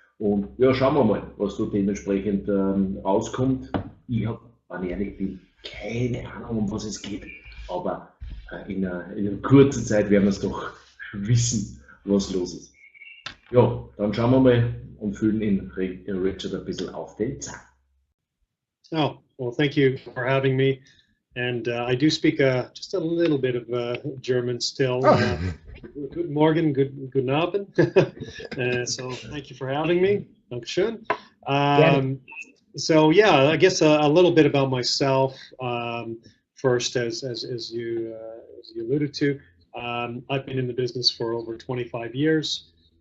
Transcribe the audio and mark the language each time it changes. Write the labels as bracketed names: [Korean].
[German] Und ja, schauen wir mal, was so dementsprechend rauskommt. Ich habe, wenn ich ehrlich bin, keine Ahnung, um was es geht. Aber in einer kurzen Zeit werden wir es doch wissen, was los ist. Ja, dann schauen wir mal und füllen in Richard ein bisschen auf den Zahn. [English] Oh, well, thank you for having me. And I do speak just a little bit of German still. [German] Guten Morgen, guten Abend. [English] So thank you for having me. Dankeschön. So yeah, I guess a little bit about myself. First, as you alluded to, I've been in the business for over 25 years.